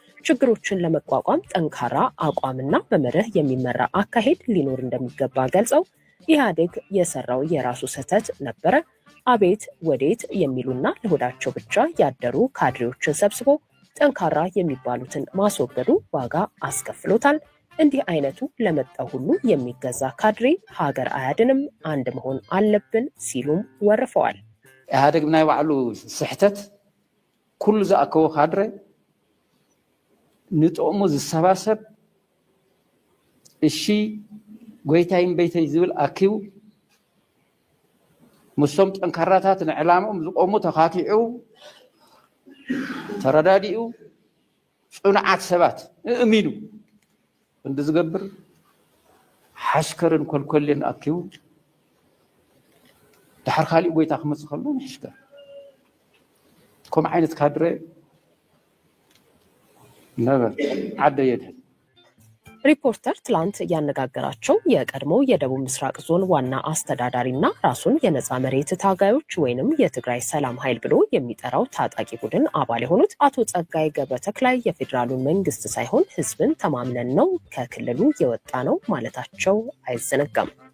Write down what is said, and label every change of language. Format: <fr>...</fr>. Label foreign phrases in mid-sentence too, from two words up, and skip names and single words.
<am>ችግሮችን ለመቋቋም ጠንካራ አቋምና በመርህ የሚመራ አካሄድ ሊኖር እንደሚገባ ገልጸው ኢህአዴግ የሰራው የራሱ ስህተት ነበረ፣ አቤት ወዴት የሚሉና ለሆዳቸው ብቻ ያደሩ ካድሬዎችን ሰብስቦ ጠንካራ የሚባሉትን ማስወገዱ ዋጋ አስከፍሎታል። እንዲህ አይነቱ ለመጣው ሁሉ የሚገዛ ካድሬ ሀገር አያድንም፣ አንድ መሆን አለብን ሲሉም ወርፈዋል።</am> <ti>ኢህአዴግ ብናይ ባዕሉ ስሕተት ኩሉ ዝኣከቦ ካድሬ ንጥቕሙ ዝሰባሰብ እሺ ጎይታይን ቤተይ ዝብል ኣኪቡ ምስቶም ጠንካራታት ንዕላሞም ዝቆሙ ተኻኪዑ ተረዳዲኡ ጽኑዓት ሰባት እሚኑ እንድ ዝገብር ሓሽከርን ኮልኮልን ኣኪቡ ድሕር ካሊእ ጎይታ ክመፅእ ከሎ ንሕሽከር ከምኡ ዓይነት ካድሬ ነበር ዓደ የድህን።</ti> <am>ሪፖርተር ትላንት ያነጋገራቸው የቀድሞው የደቡብ ምስራቅ ዞን ዋና አስተዳዳሪና ራሱን የነጻ መሬት ታጋዮች ወይንም የትግራይ ሰላም ኃይል ብሎ የሚጠራው ታጣቂ ቡድን አባል የሆኑት አቶ ጸጋይ ገብረተክላይ የፌዴራሉን መንግስት ሳይሆን ህዝብን ተማምነን ነው ከክልሉ የወጣ ነው ማለታቸው አይዘነጋም።</am>